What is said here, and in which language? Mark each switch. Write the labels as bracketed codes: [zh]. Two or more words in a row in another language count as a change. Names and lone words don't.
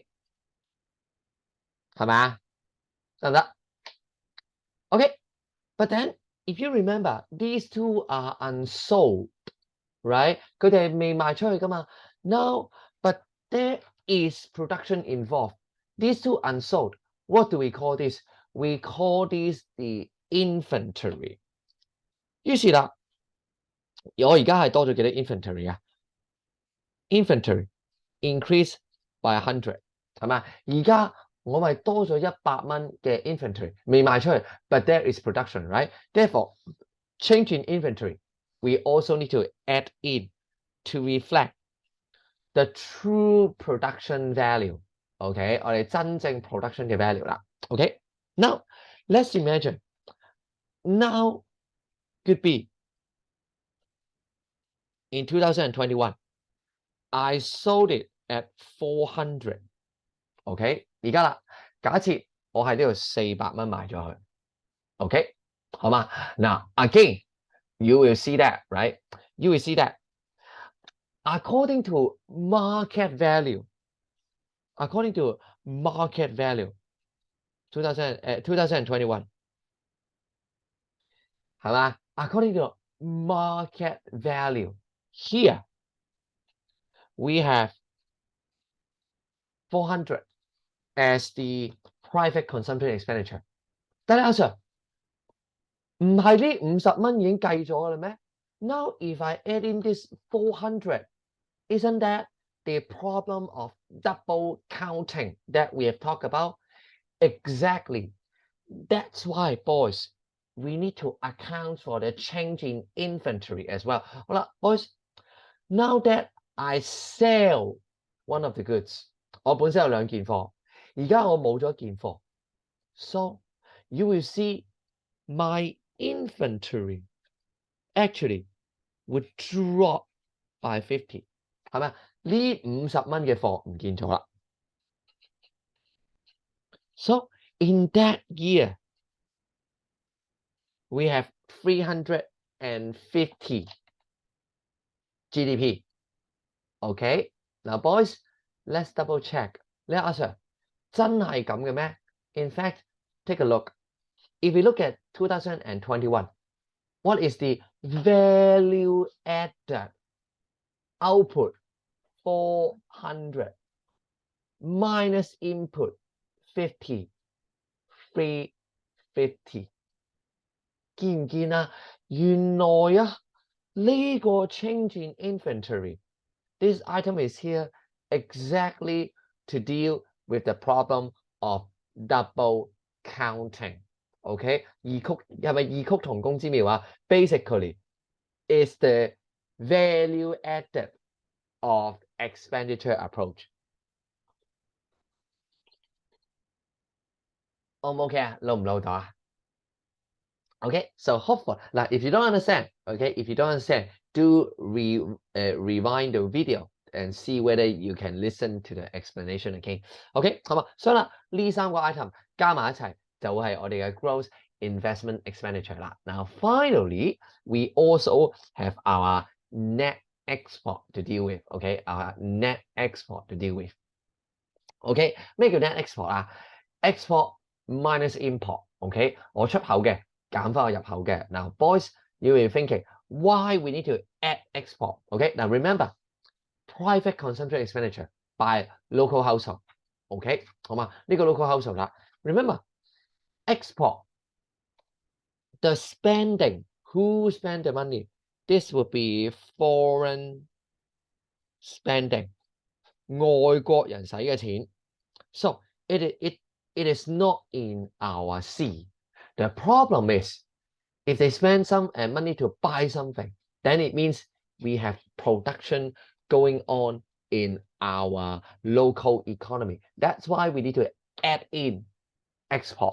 [yue] 係咪啊？得唔得？ [en] Okay, but then if you remember, these two are unsold, right? [yue] 佢哋未賣出去㗎嘛 [en] ？No, but there is production involved. These two unsold. What do we call this? We call this the inventory. [yue] 於是啦，我而家係多咗幾多 inventory 啊 ？ [en] Inventory increase by 100， [yue] 係咪？而家我咪多咗100蚊嘅 inventory 未賣出去 ， [en] but there is production, right? Therefore, change in inventory, we also need to add in to reflect the true production value. OK， [yue] 我哋真正 production 嘅 value 啦。 [en] OK， now let's imagine now could be in 2021, I sold it at 400. [yue] OK， 而家啦，假設我喺呢度400蚊賣咗佢。OK， 好嘛？ [en] 嗱 ，again you will see that, right? You will see that according to market value, 2021 係嘛 ？According to market value, here we have 400 as the private consumption expenditure. [yue] 但係阿 Sir， 唔係呢50蚊已經計咗㗎啦咩 [en] ？Now if I add in this 400, isn't that the problem of double counting that we have talked about? Exactly. That's why, boys, we need to account for the change in inventory as well. 好啦 ，boys, now that I sell one of the goods, [yue] 我本身有2件貨，而家我冇咗1件貨 [en] ，so you will see my inventory actually would drop by 50， [yue] 係咪？呢50蚊嘅貨唔見咗啦。 [en] So in that year, we have 350 GDP. Okay, now boys, let's double check. [yue] 你阿 Sir 真係咁嘅咩？ [en] In fact, take a look. If we look at 2021, what is the value added output? 400 minus input 50, 350。 [yue] 見唔見啊？原來啊，呢個 [en] change in inventory, this item is here exactly to deal with the problem of double counting. [yue] OK， 異曲係咪異曲同工之妙啊？ [en] Basically, is the value added of expenditure approach. [yue] O 唔 OK 啊？撈唔撈到啊？ [en] Okay, so hopefully, now if you don't understand, okay, if you don't understand, do rewind the video and see whether you can listen to the explanation again. [yue] Okay, 好嘛，所以啦，呢3個 item 加埋一齊就會係我哋嘅 [en] gross investment expenditure [yue] 啦。 [en] Now finally, we also have our net export to deal with. Okay, our net export to deal with. Okay, [yue] 咩叫 net export 啊 [en] ？Export minus import. Okay, [yue] 我出口嘅。減翻我入口嘅。 [en] Now, boys, you will be thinking why we need to add export. Okay, now remember, private consumption expenditure by local household. [yue] Okay, 好嘛？呢個 local household 啦。 [en] Remember, export, the spending, who spend the money? This would be foreign spending. [yue] 外國人使嘅錢。 [en] So it is not in our sea. The problem is, if they spend some money to buy something, then it means we have production going on in our local economy. That's why we need to add in export.